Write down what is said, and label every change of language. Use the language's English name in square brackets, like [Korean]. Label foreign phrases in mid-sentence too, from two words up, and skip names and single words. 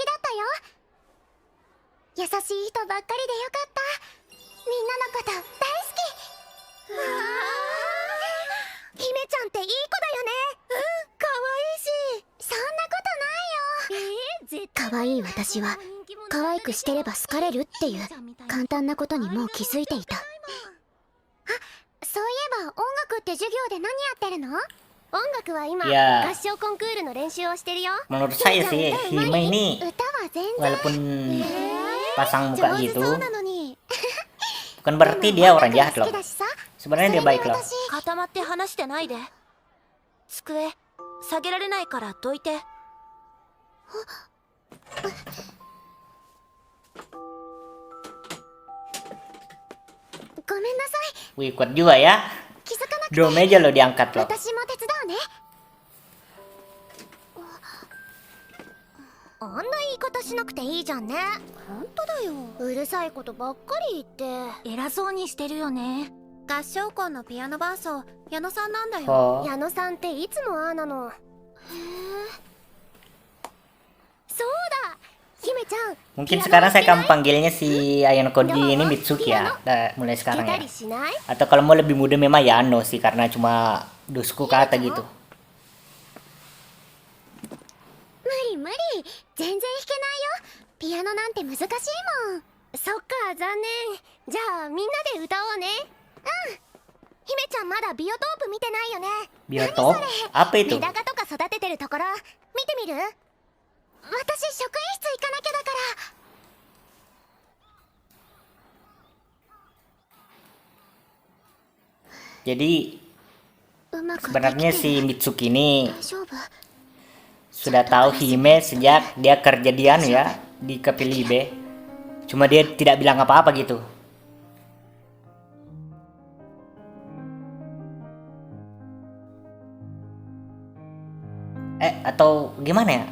[Japanese] だったよ優しい人ばっかりでよかったみんなのこと大好きわあ姫ちゃんっていい子だよねかわいいしそんなことないよ可愛い私は可愛くしてれば好かれるっていう簡単なことにもう気づいていたあ、そういえば音楽って授業で何やってるの音楽は今、 [Indonesian] Ya. [Japanese] 合唱コンクールの練習をしてるよ [Indonesian] Menurut saya sih Hime ini [Japanese] 歌は全然 [Indonesian] walaupun pasang [Japanese] 上 [Indonesian] muka [Japanese] 手 [Indonesian] gitu [Japanese] そうなのに [Indonesian] bukan berarti dia orang jahat [Japanese] 好 [Indonesian] loh. [Japanese] きだしさ [Indonesian] Sebenarnya dia baik loh. [Japanese] 固まって話してないで机下げられないからどいてごめんなさい [Indonesian] Wih, kuat juga ya. [Japanese] 気づかなくて [Indonesian] Dua meja loh diangkat loh. [Japanese] 私も手伝うね。あんな言い方しなくていいじゃんね。本当だよ。うるさいことばっかり言って。偉そうにしてるよね。合唱コンのピアノ伴奏、矢野さんなんだよ。 Oh. 矢野さんっていつもああなの。へえ。そうだ、姫ちゃん。 [Indonesian] Mungkin sekarang saya akan panggilnya si Ayano Koji ini Mitsuki ya, mulai [Japanese] 弾 [Indonesian] sekarang [Japanese] けた [Indonesian] ya. [Japanese] りしない？ [Indonesian] Atau kalau mau lebih muda memang Yano sih, karena cuma dusku kata gitu. [Japanese] 無理無理、全然弾けないよ。ピアノなんて難しいもん。そっか、残念。じゃあみんなで歌おうね。うん。姫ちゃんまだビオトープ見てないよね。 [Indonesian] Biotop? Apa [Japanese] メ [Indonesian] itu? [Japanese] ダカとか育ててるところ見てみる？私職員室行かなきゃだから。 [Indonesian] Jadi [Japanese] うまくできて [Indonesian] sebenarnya si Mitsuki ini [Japanese] 大丈夫？ [Indonesian] sudah tahu Hime sejak dia kerja di anu ya, di Kapilibe. Cuma dia tidak bilang apa-apa gitu. Atau gimana ya?